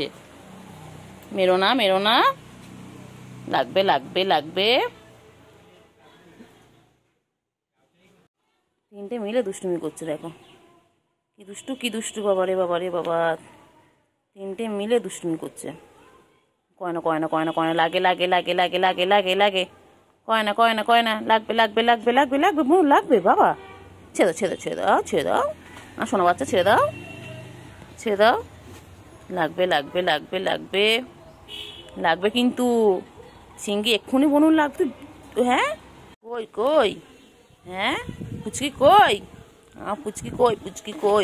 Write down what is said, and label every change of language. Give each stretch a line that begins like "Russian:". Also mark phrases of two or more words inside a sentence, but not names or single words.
Bangla: মেরো না মেরো না, লাগবে লাগবে লাগবে। তিনটে মিলে দুষ্টুমি করছে, দেখো কি দুষ্টু কি দুষ্টু। বাবা রে বাবা রে বাবা, তিনটে মিলে দুষ্টুমি করছে। কয়না কয়না কয়না কয়না, লাগে লাগে লাগে লাগে লাগে লাগে লাগে, কয়না কয়না কয়না, লাগবে লাগবে লাগবে লাগবে লাগবে লাগবে বাবা। ছেড়ে দাও ছেড়ে দাও ছেড়ে দাও ছেড়ে দাও, আর শোনো বাচ্চা ছেড়ে দাও ছেড়ে দাও। লাগবে লাগবে লাগবে লাগবে লাগবে, কিন্তু সিঙ্গি এক্ষুনি বনুন লাগবে। হ্যাঁ কই কই, হ্যাঁ পুচকি কই, পুচকি কই পুচকি কই।